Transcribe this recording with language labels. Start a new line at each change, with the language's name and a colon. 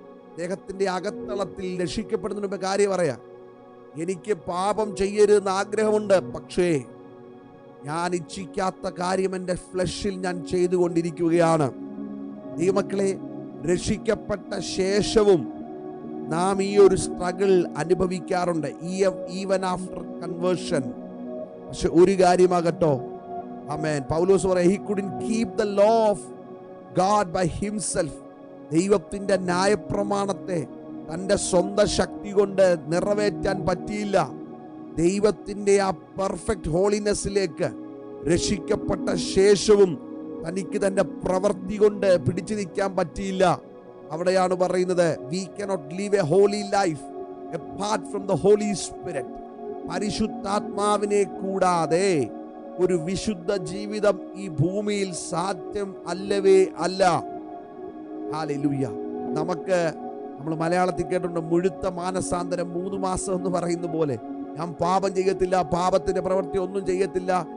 Malayalam: അദ്ദേഹത്തിൻ്റെ അകത്തളത്തിൽ രക്ഷിക്കപ്പെടുന്നതിന് മുമ്പ് കാര്യം പറയാം, എനിക്ക് പാപം ചെയ്യരുതെന്ന് ആഗ്രഹമുണ്ട്, പക്ഷേ ഞാൻ ഇച്ഛിക്കാത്ത കാര്യം എൻ്റെ ഫ്ലഷിൽ ഞാൻ ചെയ്തുകൊണ്ടിരിക്കുകയാണ്. ദൈവമക്കളെ, രക്ഷിക്കപ്പെട്ട ശേഷവും നാം ഈ ഒരു സ്ട്രഗിൾ അനുഭവിക്കാറുണ്ട്,
English: Even after conversion.
Malayalam: പക്ഷെ ഒരു കാര്യമാകട്ടോ, ആമേൻ, പൗലോസ് പറയാം,
English: he couldn't keep the law of God by himself.
Malayalam: ദൈവത്തിൻ്റെ ന്യായപ്രമാണത്തെ തൻ്റെ സ്വന്തം ശക്തി കൊണ്ട് നിറവേറ്റാൻ പറ്റിയില്ല. ദൈവത്തിൻ്റെ ആ പെർഫെക്റ്റ് ഹോളിനെസ്സിലേക്ക് രക്ഷിക്കപ്പെട്ട ശേഷവും തനിക്ക് തൻ്റെ പ്രവൃത്തി കൊണ്ട് പിടിച്ചു നിൽക്കാൻ പറ്റിയില്ല. അവിടെയാണ് പറയുന്നത്,
English: we cannot live a holy life apart from the Holy Spirit.
Malayalam: പരിശുദ്ധാത്മാവിനെ കൂടാതെ ഒരു വിശുദ്ധ ജീവിതം ഈ ഭൂമിയിൽ സാധ്യം അല്ലവേ അല്ല. ഹല്ലേലൂയ. നമ്മൾ മലയാളത്തിൽ കേട്ടിട്ടുണ്ട്, മുഴുത്ത മാനസാന്തരം 3 മാസം എന്ന് പറയുന്ന പോലെ. ഞാൻ പാപം ചെയ്യത്തില്ല, പാപത്തിന്റെ പ്രവൃത്തി ഒന്നും ചെയ്യത്തില്ല,